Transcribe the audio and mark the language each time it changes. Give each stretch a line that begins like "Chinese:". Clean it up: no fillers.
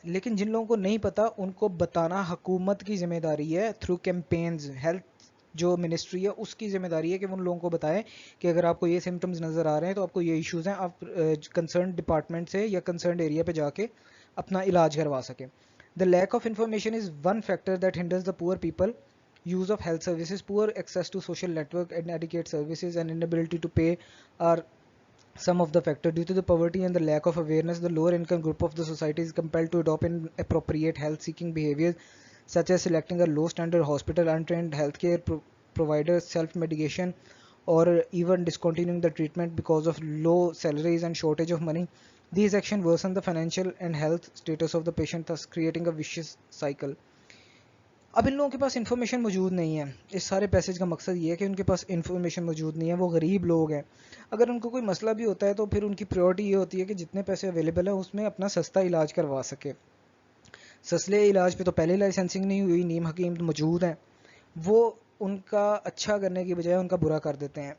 Urdu: لیکن جن لوگوں کو نہیں پتہ ان کو بتانا حکومت کی ذمہ داری ہے
English: Through campaigns.
Urdu: ہیلتھ جو منسٹری ہے اس کی ذمہ داری ہے کہ وہ ان لوگوں کو بتائیں کہ اگر آپ کو یہ سمٹمز نظر آ رہے ہیں تو آپ کو یہ ایشوز ہیں, آپ کنسرن ڈپارٹمنٹ سے یا کنسرنڈ ایریا پہ جا کے اپنا علاج کروا سکیں.
English: The lack of information is one factor that hinders the poor people use of health services. Poor access to social network, inadequate services, and inability to pay are some of the factors. Due to the poverty and the lack of awareness, the lower income group of the society is compelled to adopt inappropriate health seeking behaviors such as selecting a low standard hospital, untrained healthcare providers, self medication, or even discontinuing the treatment because of low salaries and shortage of money. These actions worsen the financial and health status of the patient, thus creating a vicious cycle.
Urdu: اب ان لوگوں کے پاس information موجود نہیں ہے. اس سارے passage کا مقصد یہ ہے کہ ان کے پاس انفارمیشن موجود نہیں ہے, وہ غریب لوگ ہیں. اگر ان کو کوئی مسئلہ بھی ہوتا ہے تو پھر ان کی پریورٹی یہ ہوتی ہے کہ جتنے پیسے اویلیبل ہیں اس میں اپنا سستا علاج کروا سکے. سسلے علاج پہ تو پہلے لائسنسنگ نہیں ہوئی, نیم حکیم موجود ہیں, وہ ان کا اچھا کرنے کی بجائے ان کا برا کر دیتے ہیں.